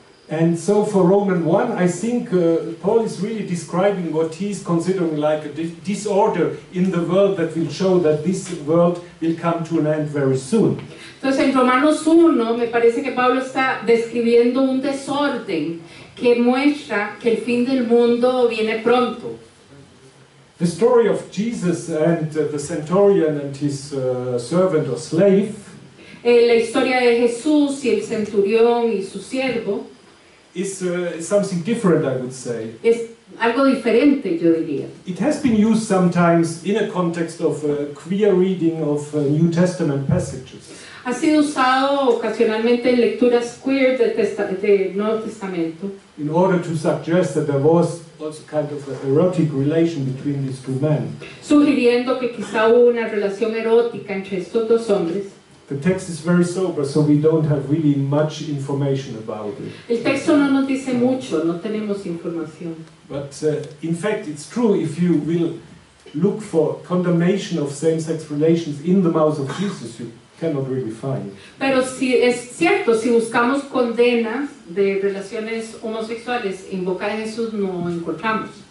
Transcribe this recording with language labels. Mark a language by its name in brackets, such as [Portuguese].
[English] And so for Romans 1, I think Paul is really describing what he's considering like a disorder in the world that will show that this world will come to an end very soon. [Spanish] Entonces en Romanos 1 me parece que Pablo está describiendo un desorden que muestra que el fin del mundo viene pronto. [English] The story of Jesus and the centurion and his servant or slave [Spanish] La historia de Jesús y el centurión y su siervo [English] is something different, I would say. [Spanish] es algo diferente, yo diría. [English] It has been used sometimes in a context of queer reading of New Testament passages. [Spanish] Ha sido usado ocasionalmente en lecturas queer del Nuevo Testamento, [English] in order to suggest that there was also kind of an erotic relation between these two men. [Spanish] sugiriendo que quizá hubo una relación erótica entre estos dos hombres. [English] The text is very sober, so we don't have really much information about it. [Spanish] El texto no nos dice mucho, no tenemos información. [English] But in fact, it's true if you will look for condemnation of same-sex relations in the mouth of Jesus, you cannot really find. [Spanish] Pero si es cierto, si buscamos condenas de relaciones homosexuales en boca de Jesús, no encontramos.